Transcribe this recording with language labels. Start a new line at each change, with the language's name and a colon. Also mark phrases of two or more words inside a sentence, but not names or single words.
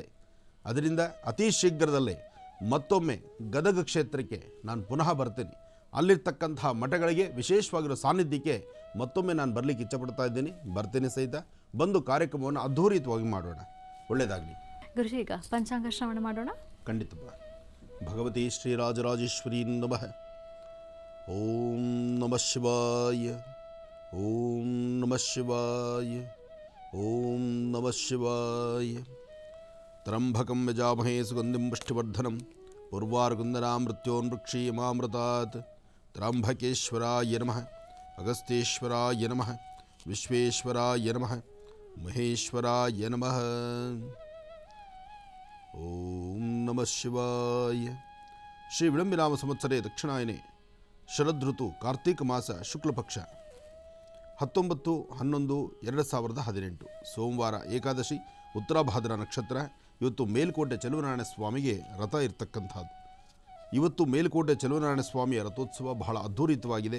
Kannada: ಅದರಿಂದ ಅತಿ ಶೀಘ್ರದಲ್ಲೇ ಮತ್ತೊಮ್ಮೆ ಗದಗ ಕ್ಷೇತ್ರಕ್ಕೆ ನಾನು ಪುನಃ ಬರ್ತೀನಿ. ಅಲ್ಲಿರ್ತಕ್ಕಂತಹ ಮಠಗಳಿಗೆ ವಿಶೇಷವಾಗಿರೋ ಸಾನ್ನಿಧ್ಯಕ್ಕೆ ಮತ್ತೊಮ್ಮೆ ನಾನು ಬರಲಿಕ್ಕೆ ಇಚ್ಛಪಡ್ತಾ ಇದ್ದೀನಿ. ಬರ್ತೀನಿ ಸಹಿತ. ಬಂದು ಕಾರ್ಯಕ್ರಮವನ್ನು ಅದ್ಧೂರಿತವಾಗಿ ಮಾಡೋಣ. ಒಳ್ಳೆಯದಾಗಲಿ. ಗುರುಜಿ, ಈಗ ಪಂಚಾಂಗ ಶ್ರವಣ ಮಾಡೋಣ.
Sanskrit: ಖಂಡಿತ. ಭಗವತಿ ಶ್ರೀರಾಜರಾಜೇಶ್ವರಿ ನಮಃ. ಓಂ ನಮಃ ಶಿವಾಯ. ಓಂ ನಮಃ ಶಿವಾಯ. ಓಂ ನಮಃ ಶಿವಾಯ. ತ್ರಂಬಕಂ ಯಜಾಮಹೇ ಸುಗಂಧಿಂ ಪುಷ್ಟಿವರ್ಧನಂ ಪೂರ್ವಾರ್ಗುಂದನಾಮೃತ್ಯೋನ್ವೃಕ್ಷೀಯಮಾಮೃತಾತ್. ತ್ರಂಬಕೇಶ್ವರಾಯ ನಮಃ. ಅಗಸ್ತ್ಯೇಶ್ವರಾಯ ನಮಃ. ವಿಶ್ವೇಶ್ವರಾಯ ನಮಃ. ಮಹೇಶ್ವರಾಯ ನಮಃ. ಓಂ ನಮಃ ಶಿವಾಯ. ಶ್ರೀ ವಿಳಂಬಿನಾಮ ಸಂವತ್ಸರೇ ದಕ್ಷಿಣಾಯನೆ ಶರದೃತು ಕಾರ್ತೀಕ ಮಾಸ ಶುಕ್ಲಪಕ್ಷ 19/11/2018 ಸೋಮವಾರ ಏಕಾದಶಿ, ಉತ್ತರಾಭಾದ್ರ ನಕ್ಷತ್ರ.
Kannada: ಇವತ್ತು ಮೇಲ್ಕೋಟೆ ಚೆಲುವನಾರಾಯಣ ಸ್ವಾಮಿಗೆ ರಥ ಇರ್ತಕ್ಕಂಥದ್ದು. ಇವತ್ತು ಮೇಲ್ಕೋಟೆ ಚೆಲುವನಾರಾಯಣ ಸ್ವಾಮಿಯ ರಥೋತ್ಸವ ಬಹಳ ಅದ್ಧೂರಿತವಾಗಿದೆ.